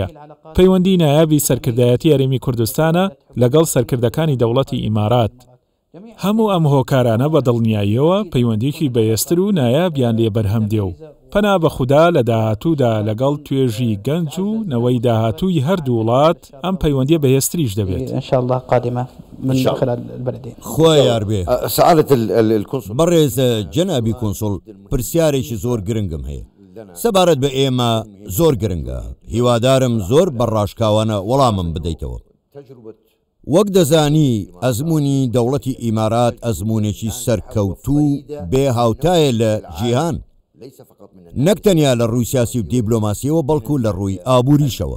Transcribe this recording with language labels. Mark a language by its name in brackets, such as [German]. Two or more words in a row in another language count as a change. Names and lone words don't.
[Central Kurdish] پەیوەندی نایابی سەرکردایەتی یارمەتی کوردستانە لەگەڵ سەرکردەکانی دەوڵەتی ئیمارات. هەموو ئەم هۆکارانە بە دڵنیاییەوە پەیوەندێکی بەهێزتر و نایابیان لێ بەرهەم دێ و پەنا بە خودا لە داهاتوودا لەگەڵ توێژی گەنج و نەوەی داهاتووی هەردوو وڵات ئەم پەیوەندیە بەهێزتریش دەبێت. [Arabic] إن شاء الله قادمة من خلال البلدين. [Central Kurdish] خۆی یاربێ [Arabic] سعادة الكونسول [Central Kurdish] بەڕێز جەنابی کۆنسڵ پرسیارێکی زۆر گرنگم هەیە سەبارەت بە ئێمە زۆر گرنگە هیوادارم زۆر بەڕاشکاوانە وەڵامم بدەیتەوە. وەک دەزانی ئەزمموی دەوڵەتی ئیمارات ئەزممونێکی سەرکەوتوو بێ هاوتایە لە جیهان نەک تەنیا لە ڕووی سیاسی و دیبلۆماسیەوە بەڵکو لە ڕووی ئابووریشەوە.